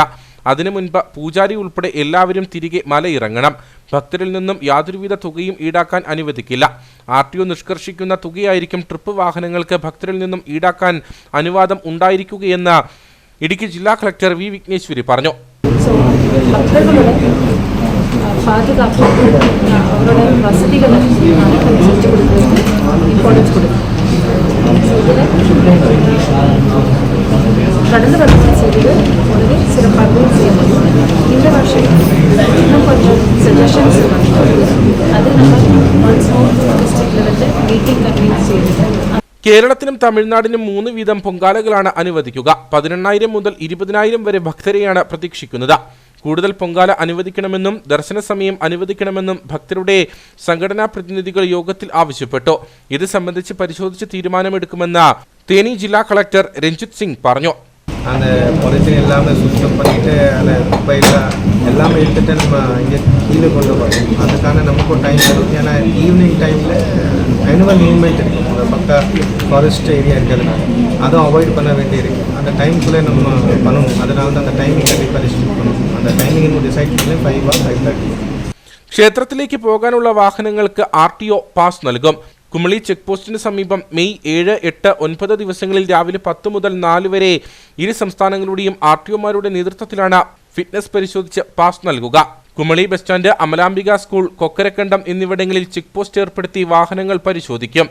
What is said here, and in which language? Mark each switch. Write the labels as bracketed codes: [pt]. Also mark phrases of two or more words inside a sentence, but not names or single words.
[ml] അതിനു മുൻപ് പൂജാരി ഉൾപ്പെടെ എല്ലാവരും തിരികെ മലയിറങ്ങണം. ഭക്തരിൽ നിന്നും യാതൊരുവിധ തുകയും ഈടാക്കാൻ അനുവദിക്കില്ല. RTO നിഷ്കർഷിക്കുന്ന തുകയായിരിക്കും ട്രിപ്പ് വാഹനങ്ങൾക്ക് ഭക്തരിൽ നിന്നും ഈടാക്കാൻ അനുവാദം ഉണ്ടായിരിക്കുകയെന്ന് ഇടുക്കി ജില്ലാ കളക്ടർ വി വിഘ്നേശ്വരി പറഞ്ഞു. [ta] பாதுகாப்பு அவரோட வசதிகளை செஞ்சு கொடுக்குறதுக்கு இம்பார்ட்டன்ஸ் கொடுக்கும். கடந்த வருஷம் செய்தது വളരെ சிறப்பாகவும் செய்ய முடியும். இந்த வருஷம் இன்னும் கொஞ்சம் சஜஷன்ஸ் அது நம்ம [en] district levelil meeting convene [ta] ചെയ്തിട്ട് [ml] കേരളത്തിനും തമിഴ്നാടിനും 3 വീതം പൊങ്കാലകളാണ് അനുവദിക്കുക. 18,000 മുതൽ 20,000 വരെ ഭക്തരെയാണ് പ്രതീക്ഷിക്കുന്നത്. കൂടുതൽ പൊങ്കാല അനുവദിക്കണമെന്നും ദർശന സമയം അനുവദിക്കണമെന്നും ഭക്തരുടെ സംഘടനാ പ്രതിനിധികൾ യോഗത്തിൽ ആവശ്യപ്പെട്ടു. ഇത് സംബന്ധിച്ച് പരിശോധിച്ച് തീരുമാനമെടുക്കുമെന്ന് തേനി ജില്ലാ കളക്ടർ രഞ്ജിത് സിംഗ് പറഞ്ഞു. [ta] அந்த பொலித்தீன் எல்லாமே சுத்தம் பண்ணிவிட்டு அந்த குப்பையில் எல்லாமே எடுத்துகிட்டு நம்ம இங்கே கீழே கொண்டு போகணும். அதுக்கான நமக்கும் டைம் வரும். ஏன்னா ஈவினிங் டைமில் [en] animal movement [ta] இருக்கும். அந்த பக்கம் [en] forest area [ta] இருக்கிறதுனால அதுவும் அவாய்ட் பண்ண வேண்டியிருக்கு. அந்த டைமுக்குள்ளே நம்ம பண்ணணும். அதனால தான் அந்த டைமிங் கண்டிப்பாக ரெஸ்ட்ரிக்ட் பண்ணணும். அந்த டைமிங் டிசைட் பண்ணி 5 or 5:30. [ml] ക്ഷേത്രത്തിലേക്ക് പോകാനുള്ള വാഹനങ്ങൾക്ക് RTO പാസ് നൽകും. കുമളി [en] check post [ml] സമീപം മെയ് 7, 8, 9 ദിവസങ്ങളിൽ രാവിലെ 10 മുതൽ 4 വരെ ഇരു സംസ്ഥാനങ്ങളുടെയും RTOമാരുടെ നേതൃത്വത്തിലാണ് ഫിറ്റ്നസ് പരിശോധിച്ച് പാസ് നൽകുക. കുമളി ബസ് സ്റ്റാൻഡ്, അമലാംബിക സ്കൂൾ, കൊക്കരക്കണ്ടം എന്നിവിടങ്ങളിൽ [en] check post [ml] ഏർപ്പെടുത്തി വാഹനങ്ങൾ പരിശോധിക്കും.